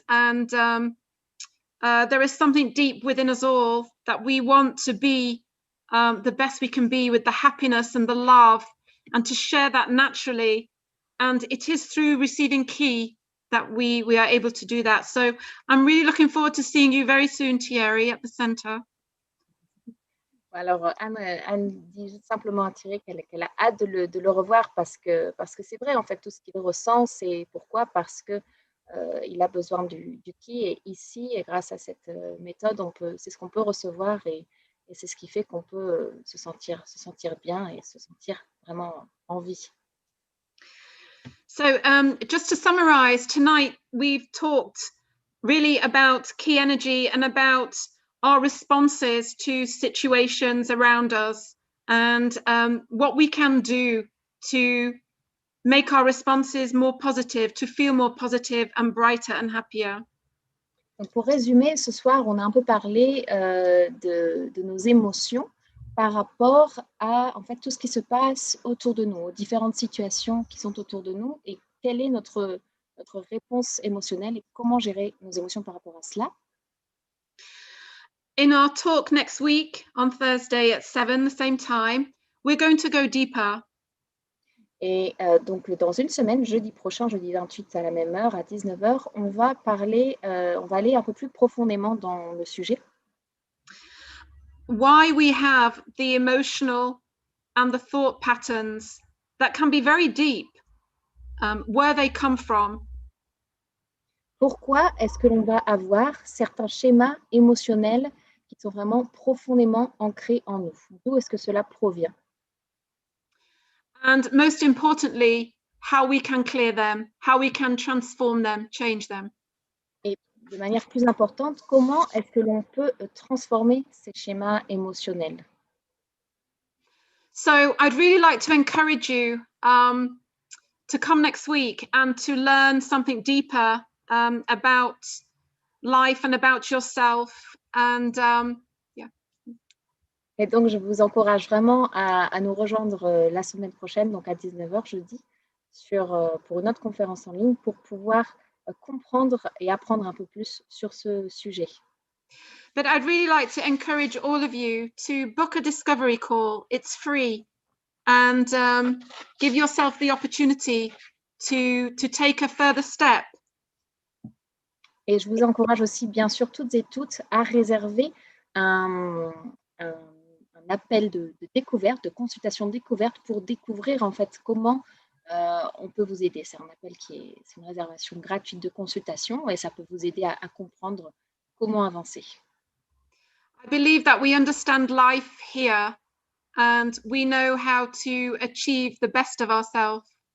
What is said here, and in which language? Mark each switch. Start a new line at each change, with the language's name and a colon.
English: And there is something deep within us all that we want to be the best we can be with the happiness and the love and to share that naturally. And it is through receiving Ki that we are able to do that. So I'm really looking forward to seeing you very soon, Thierry, at the center.
French: Alors, Anne dit juste simplement à Thierry qu'elle a hâte de le revoir parce que c'est vrai, en fait, tout ce qu'il ressent, c'est pourquoi? Parce que il a besoin du Ki. Et ici, et grâce à cette méthode, c'est ce qu'on peut recevoir et c'est ce qui fait qu'on peut se sentir bien et se sentir vraiment en vie.
English: So just to summarize, tonight we've talked really about Ki energy and about our responses to situations around us and what we can do to make our responses more positive, to feel more positive and brighter and happier.
French: Donc pour résumer, ce soir, on a un peu parlé de nos émotions par rapport à en fait, tout ce qui se passe autour de nous, aux différentes situations qui sont autour de nous et quelle est notre réponse émotionnelle et comment gérer nos émotions par rapport à cela.
English: In our talk next week on Thursday at 7, the same time, we're going to go deeper.
French: Et donc dans une semaine, jeudi prochain, jeudi 28 à la même heure, à 19h, on va aller un peu plus profondément dans le sujet.
English: Why we have the emotional and the thought patterns that can be very deep, where they come from.
French: Pourquoi est-ce que l'on va avoir certains schémas émotionnels qui sont vraiment profondément ancrés en nous. D'où est-ce que cela provient?
English: And most importantly, how we can clear them, how we can transform them, change them.
French: Et de manière plus importante, comment est-ce que l'on peut transformer ces schémas émotionnels?
English: So I'd really like to encourage you to come next week and to learn something deeper about life and about yourself. And
French: Et donc, je vous encourage vraiment à nous rejoindre la semaine prochaine, donc à 19h jeudi, pour une autre conférence en ligne pour pouvoir comprendre et apprendre un peu plus sur ce sujet.
English: But I'd really like to encourage all of you to book a discovery call. It's free. And give yourself the opportunity to take a further step.
French: Et je vous encourage aussi, bien sûr, toutes et toutes, à réserver un appel de découverte, de consultation découverte pour découvrir en fait comment on peut vous aider. C'est un appel c'est une réservation gratuite de consultation et ça peut vous aider à comprendre comment avancer.
English: I believe that we understand life here and we know how to achieve the best of ourselves.